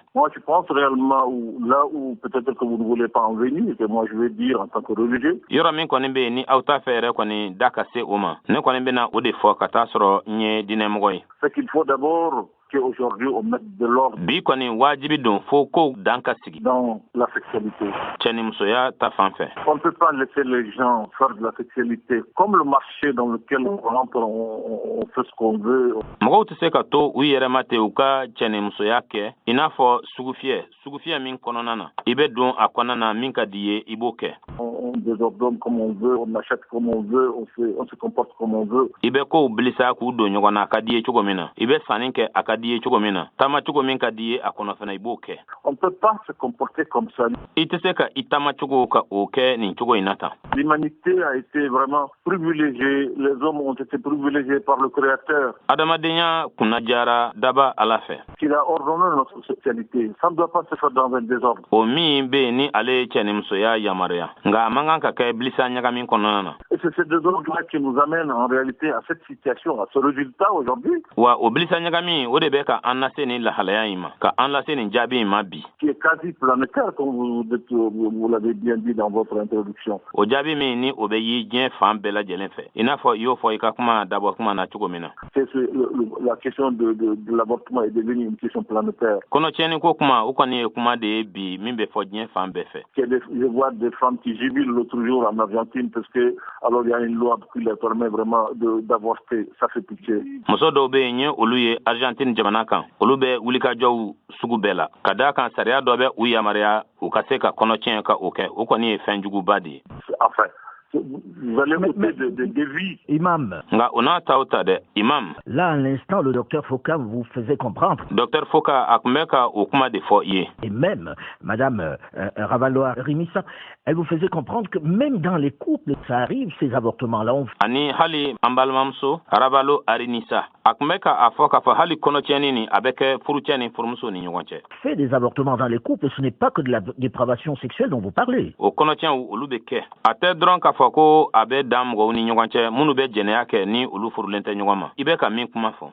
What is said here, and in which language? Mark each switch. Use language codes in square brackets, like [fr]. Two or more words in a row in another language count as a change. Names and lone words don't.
[fr] Moi, je pense réellement là où peut-être que vous ne voulez pas en venir, que moi je vais dire en tant que religieux. [bm] Yɔrɔ min kɔni bɛ yen ni aw t'a fɛ yɛrɛ kɔni da ka se o ma. Ne kɔni bɛna o de fɔ ka taa sɔrɔ n ye diinɛmɔgɔ ye. [fr] C'est qu'il faut d'abord qu'aujourd'hui on mette de l'ordre. [bm] Bi kɔni wajibi don fo ko dan ka sigi. [fr] Dans la sexualité. [bm] Cɛ ni musoya ta fan fɛ. [fr] On ne peut pas laisser les gens faire de la sexualité comme le marché dans lequel on rentre, on fait ce qu'on veut. [bm] Mɔgɔw tɛ se ka to u yɛrɛ ma ten u ka cɛ ni musoya kɛ i n'a fɔ sugufiyɛ min kɔnɔna na i bɛ don a kɔnɔna na min ka di ye i b'o kɛ. [fr] On désordonne comme on veut, on achète comme on veut, on se comporte comme on veut. [bm] I bɛ kow bilisa k'u don ɲɔgɔn na a ka di ye cogo min na i bɛ sanni kɛ a ka di ye cogo min na taama cogo min ka di ye a kɔnɔ fana i b'o kɛ. [fr] On ne peut pas se comporter comme ça. [bm] I tɛ se ka i taama cogo ka o kɛ nin cogo in na tan. [fr] L'humanité a été vraiment privilégiée, les hommes ont été privilégiés par le Créateur. [bm] Adamadenya kunnajara daba ala fɛ. [fr] Qu'il a ordonné notre sexualité. Ça ne doit pas se faire dans un désordre. [bm] O min bɛ yen ni ale ye cɛ ni musoya yamaruya nka a man kan ka kɛ bilisa ɲagamin kɔnɔna na. [fr] Et c'est ce désordre-là qui nous amène en réalité à cette situation, à ce résultat aujourd'hui. [bm] Wa o bilisa ɲagamin o de bɛ ka an lase nin lahalaya in ma ka an lase nin jaabi in ma bi. [fr] Qui est quasi planétaire, comme vous l'avez bien dit dans votre introduction. [bm] O jaabi min ni o bɛ yi diɲɛ fan bɛɛ lajɛlen fɛ i n'a fɔ i y'o fɔ i ka kuma dabɔ kuma na cogo min na. [fr] La question de l'avortement est devenue une question planétaire. [bm] Kɔnɔtiɲɛni ko kuma o kɔni ye kuma de ye bi min bɛ fɔ diɲɛ fan bɛɛ fɛ. [fr] Je vois des femmes qui jubilent l'autre jour en Argentine parce que alors il y a une loi qui leur permet vraiment d'avorter. Ça fait pitié. [bm] Muso dɔw bɛ yen ye olu ye Argentine jamana kan olu bɛ wulikajɔw sugu bɛɛ la ka d'a kan sariya dɔ bɛ u yamaruya u ka se ka kɔnɔtiɲɛ ka o kɛ o kɔni ye fɛn juguba de ye. [fr] Enfin, vous allez ôter des vies. Imam. [bm] Nga on a ta de imam. [fr] Là, à l'instant, le docteur Foka vous faisait comprendre. [bm] Docteur Foka a kuma ka o kuma de fɔ i ye. [fr] Et même, Madame Ravaloa Rimissa, elle vous faisait comprendre que même dans les couples, ça arrive, ces avortements-là. [bm] Ani hali an balimamuso Ravalo Arinisa a kun bɛ ka a fɔ k'a fɔ hali kɔnɔtiɲɛni ni a bɛ kɛ furucɛ ni furumuso ni ɲɔgɔn cɛ. [fr] Fait des avortements dans les couples, ce n'est pas que de la dépravation sexuelle dont vous parlez. [bm] O kɔnɔtiɲɛw olu bɛ kɛ a tɛ dɔrɔn k'a fɔ ko a bɛ dan mɔgɔw ni ɲɔgɔn cɛ minnu bɛ jɛnɛya kɛ ni olu furulen tɛ ɲɔgɔn ma i bɛ ka min kuma fɔ.